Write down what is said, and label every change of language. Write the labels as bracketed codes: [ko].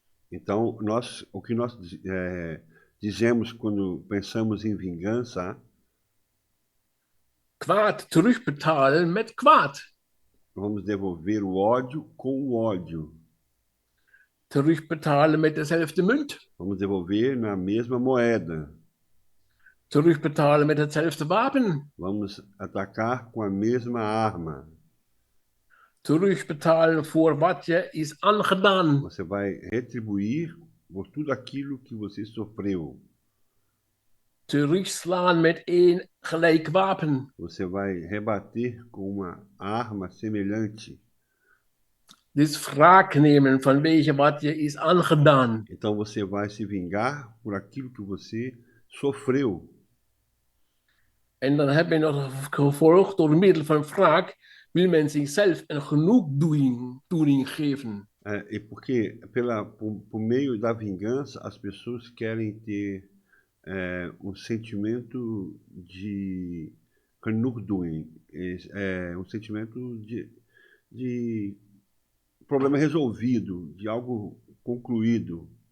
[pt] Então, o que nós dizemos quando pensamos em vingança, [nl] Kwaad terugbetalen met kwaad. [pt] vamos devolver o ódio com o ódio. [nl] Terugbetalen met dezelfde munt. [pt] Vamos devolver na mesma moeda. [nl] Terugbetalen met hetzelfde wapen. [pt] Vamos atacar com a mesma arma. [nl] Terugbetalen voor wat je is aangedaan. [pt] Você vai retribuir por tudo aquilo que você sofreu. [nl] Terugslaan met één gelijk wapen. [pt] Você vai rebater com uma arma semelhante. [nl] Dus wraak nemen vanwege wat je is aangedaan. [pt] Então você vai se vingar por aquilo que você sofreu. [nl] En dan heb je nog het gevolg, door middel van wraak wil men zichzelf een genoegdoening geven. [pt] E porque por meio da vingança as pessoas querem ter um sentimento de genoegdoening, um sentimento de problema resolvido, de algo concluído.